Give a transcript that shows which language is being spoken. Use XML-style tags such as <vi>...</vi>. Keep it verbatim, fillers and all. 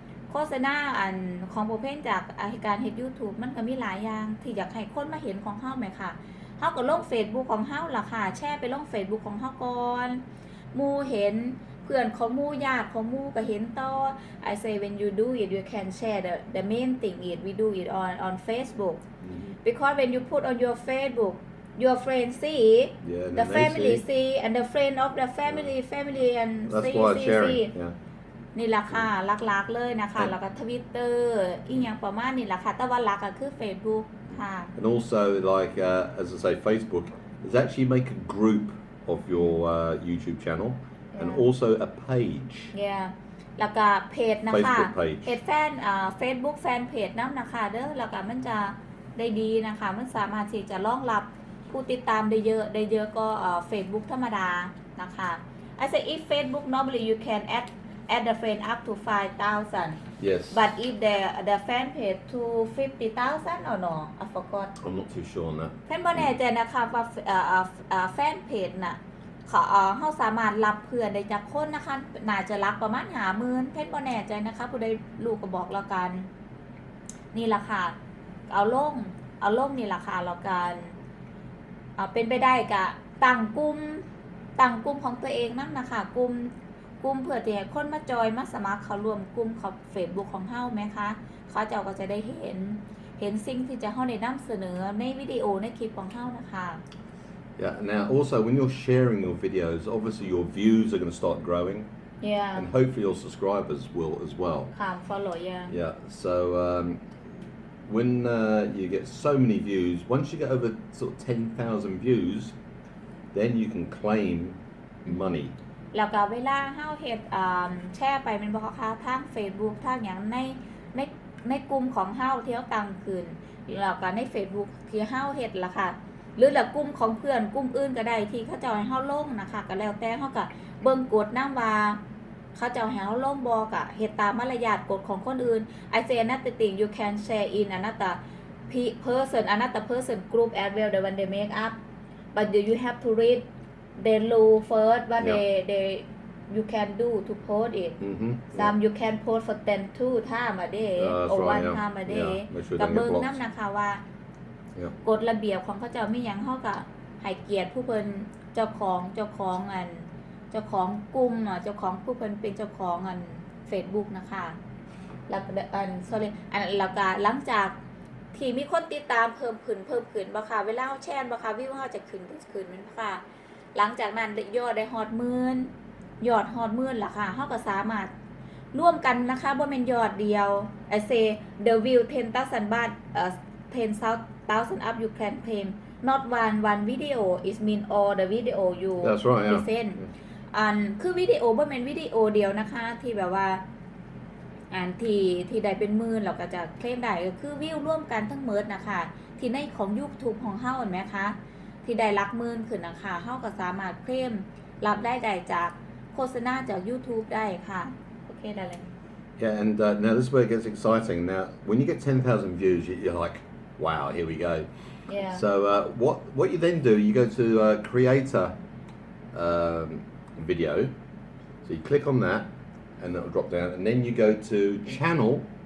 <tts>โฆษณาอันของโปรเพนจากอาการเฮ็ด YouTube มันก็มีหลายอย่างที่อยากให้คนมาเห็นของเฮาแหมค่ะเฮาก็ลง Facebook ของเฮาล่ะค่ะแชร์ไปลง Facebook ของเฮาก่อนหมู่เห็นเพื่อนของหมู่ญาติของหมู่ก็เห็นต่อ</tts> <en>I say when you do it you can share the the main thing is we do it on on Facebook because when you put on your Facebook your friends see Yeah, and then they family see. see and the friend of the family family and That's see why I'm see see sharing. Yeah.</en> <tts>นี่ล่ะค่ะหลักๆเลยนะคะ ครับ แล้วก็ Twitter อีหยังประมาณนี้ล่ะค่ะแต่ว่าหลักก็คือ Facebook ค่ะ</tts> <en>And also, like uh, as I say, Facebook is actually make a group of your uh, YouTube channel and Yeah. also a page,</en> <tts>yeah แล้วก็เพจนะคะ</tts> <en>Facebook page.</en> <tts>เพจแฟนอ่า Facebook แฟนเพจนํานะคะเด้อแล้วก็มันจะได้ดีนะคะ มันสามารถที่จะรองรับผู้ติดตามได้เยอะได้เยอะก็เอ่อ Facebook ธรรมดานะคะ</tts> <en>I say if Facebook normally you can add add the friend up to five thousand Yes. but if the the fan page to fifty thousand or no I forgot I'm not too sure on that.</en> <tts>แฟนบ่แน่ใจนะคะว่าเอ่อเอ่อเอ่อแฟนเพจน่ะเขาเอ่อเฮาสามารถรับเพื่อนได้จากคนนะคะน่าจะรับประมาณห้าหมื่นแฟนบ่แน่ใจนะคะผู้ใดรู้ก็บอกแล้วกัน นี่ล่ะค่ะเอาลงเอาลงนี่ล่ะค่ะแล้วกันเอ่อเป็นไปได้ก็ตั้งกลุ่มตั้งกลุ่มของตัวเองนํานะคะกลุ่มกลุ่มเพื่อที่ให้คนมาจอยมาสมัครเข้าร่วมกลุ่มของ Facebook ของเฮาแหมคะเขาเจ้าก็จะได้เห็น เห็นสิ่งที่จะเฮาได้นําเสนอในวิดีโอในคลิปของเฮานะคะ</tts> <en>Yeah. Now, also, when you're sharing your videos, obviously your views are going to start growing, yeah and hopefully your subscribers will as well. ค่ะ follow yeah Yeah. So um, when uh, you get so many views, once you get over sort of ten thousand views, then you can claim money. แล้วก็เวลาเฮาเฮ็ดอ่าแชร์ไปแม่นบ่คะคะทาง Facebook ทางหยังในในในกลุ่มของเฮาที่เฮาตั้งขึ้นแล้วก็ใน Facebook ที่เฮาเฮ็ดล่ะค่ะ หรือละกลุ่มของเพื่อนกลุ่มอื่นก็ได้ที่เขาเจ้าให้เฮาลงนะคะก็แล้วแต่เฮาก็เบิ่งกฎนําว่าเขาเจ้าให้เฮาลงบ่ก็เฮ็ดตามมารยาทกฎของคนอื่น I say another thing you can share in another pe- person another person group as well the one they make up but you have to read they rule first what Yeah. they they you can do to post it Mm-hmm. some you can post for ten two time a day Uh, that's or right, one yeah. time a day Yeah, make sure</en> <tts>กั</tts> <en>don't</en> <tts>เบิ่</tts> <en>get</en> <tts>ง</tts> <en>blocked.</en> <tts>นํานะคะว่า</tts> <en>Yeah.</en> <tts>กฎระเบียบของเขาเจ้ามีหยังเฮาก็ให้เกียรติผู้เพิ่นเจ้าของเจ้าของอันเจ้าของกลุ่มอ่ะเจ้าของผู้เพิ่นเป็นเจ้าของอัน Facebook นะคะ แล้วก็อัน sorry อันแล้วก็หลังจากที่มีคนติดตามเพิ่มขึ้นเพิ่มขึ้นบ่ค่ะเวลาเฮาแชร์บ่ค่ะวิวเฮาจะขึ้นขึ้นแม่นบ่ค่ะ หลังจากนั้นยอดได้ฮอดหมื่นยอดฮอดหมื่นล่ะค่ะเฮาก็สามารถร่วมกันนะคะบ่แม่นยอดเดียว</tts> <en>I say the view ten thousand baht uh, ten thousand up you can claim not one one video is mean all the video you That's right. Yeah.</en> <tts>present อันคือวิดีโอบ่แม่นวิดีโอเดียวนะคะที่แบบว่าอันที่ที่ได้เป็นหมื่นเราก็จะเคลมได้ก็คือวิวร่วมกันทั้งหมดนะคะที่ในของ YouTube ของเฮาเห็นไหมคะ ที่ได้หลักหมื่นขึ้นนะคะเฮาก็สามารถเคลมรับได้ได้จากโฆษณาจาก YouTube ได้ค่ะ โอเคได้เลย</tts> <en>Yeah, and uh, now this is where it gets exciting. Now, when you get ten thousand views, you- you're like, wow, here we go. yeah So uh, what what you then do, you go to uh, Creator um, Video. So you click on that, and that will drop down. And then you go to Channel.</en>